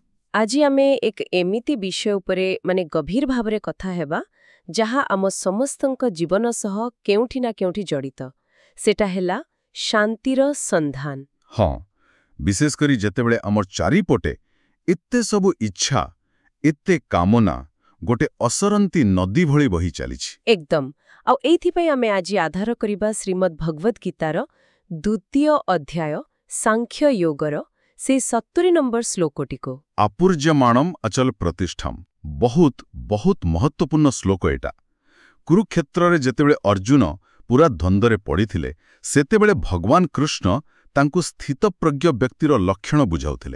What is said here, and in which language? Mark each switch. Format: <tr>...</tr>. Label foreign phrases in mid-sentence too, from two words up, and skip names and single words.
<or>ଆଜି ଆମେ ଏକ ଏମିତି ବିଷୟ ଉପରେ ମାନେ ଗଭୀର ଭାବରେ କଥା ହେବା ଯାହା ଆମ ସମସ୍ତଙ୍କ ଜୀବନ ସହ କେଉଁଠି ନା କେଉଁଠି ଜଡ଼ିତ ସେଟା ହେଲା ଶାନ୍ତିର ସନ୍ଧାନ। ହଁ ବିଶେଷ କରି ଯେତେବେଳେ ଆମର ଚାରିପଟେ ଏତେ ସବୁ ଇଚ୍ଛା ଏତେ କାମନା ଗୋଟେ ଅସରନ୍ତି ନଦୀ ଭଳି ବହି ଚାଲିଛି ଏକଦମ ଆଉ ଏଥି ପାଇଁ ଆମେ ଆଜି ଆଧାର କରିବା ଶ୍ରୀମଦ୍ ଭଗବତ ଗୀତାର ଦ୍ୱିତୀୟ ଅଧ୍ୟାୟ ସାଂଖ୍ୟ ଯୋଗର ସେ 70 ନମ୍ବର ଶ୍ଳୋକଟିକୁ</or> <sa>आपूर्यमाणम अचल प्रतिष्ठम</sa> <or>ବହୁତ ବହୁତ ମହତ୍ୱପୂର୍ଣ୍ଣ ଶ୍ଳୋକ ଏଟା। କୁରୁକ୍ଷେତ୍ର ରେ ଯେତେବେଳେ ଅର୍ଜୁନ ପୂରା ଦ୍ୱନ୍ଦ୍ୱରେ ପଡ଼ିଥିଲେ ସେତେବେଳେ ଭଗବାନ କୃଷ୍ଣ ତାଙ୍କୁ ସ୍ଥିତପ୍ରଜ୍ଞ ବ୍ୟକ୍ତିର ଲକ୍ଷଣ ବୁଝାଉଥିଲେ।</or>